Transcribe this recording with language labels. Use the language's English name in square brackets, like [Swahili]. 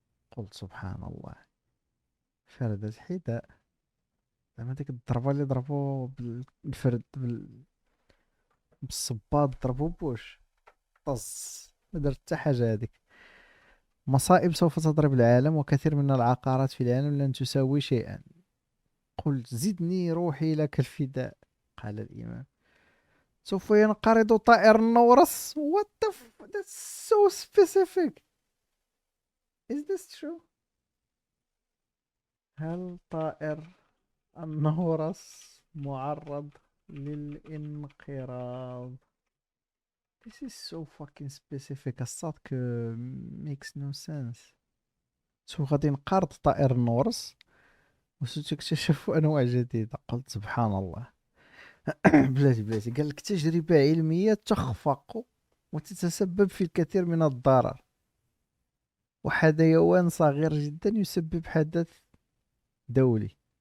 [Arabic] قلت سبحان الله. فردة حداء زعما ديك الضربة اللي ضربو بالفرد بالصباط ضربو بوش طز ما درت حتى حاجة. هذيك مصائب سوف تضرب العالم وكثير من العقارات في العالم لن تساوي شيئا. قلت زدني روحي لك الفداء. قال الإمام سوف ينقرض طائر النورس. [English] What the that's so specific. Is this true? [Arabic] هل طائر النورس معرض للانقراض؟ [English] This is so fucking specific. الصدق makes no sense. [Arabic] سوف غادي ينقرض طائر النورس وستكتشفوا أنواع جديدة. قلت سبحان الله. بلاتي قال لك تجربة علمية تخفق وتتسبب في الكثير من الضرر وحيوان صغير جدا يسبب حدث دولي.